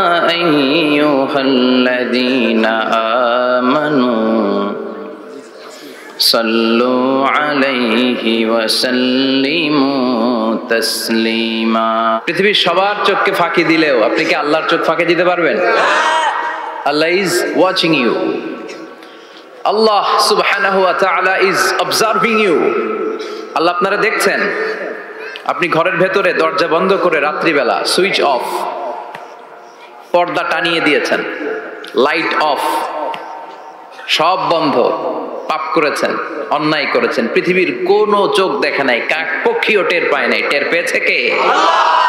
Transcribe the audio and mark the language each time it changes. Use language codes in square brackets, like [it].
[ar] أيها الذين آمنوا صلوا عليه وسلموا تسليما [bn] পৃথিবীর সবার চোখকে ফাঁকি দিলেও আপনি কি আল্লাহর চোখ ফাঁকি দিতে পারবেন? [en] Allah is watching you. Allah subhanahu wa ta'ala is observing you. [bn] আল্লাহ আপনারা দেখছেন। আপনি ঘরের ভেতরে দরজা বন্ধ করে রাত্রিবেলা সুইচ অফ, পর্দা টানিয়ে দিয়েছেন, লাইট অফ, সব বন্ধ, পাপ করেছেন, অন্যায় করেছেন, পৃথিবীর কোনো চোখ দেখে নাই, কাক পক্ষীও টের পায় নাই। টের পেয়েছে কে? আল্লাহ।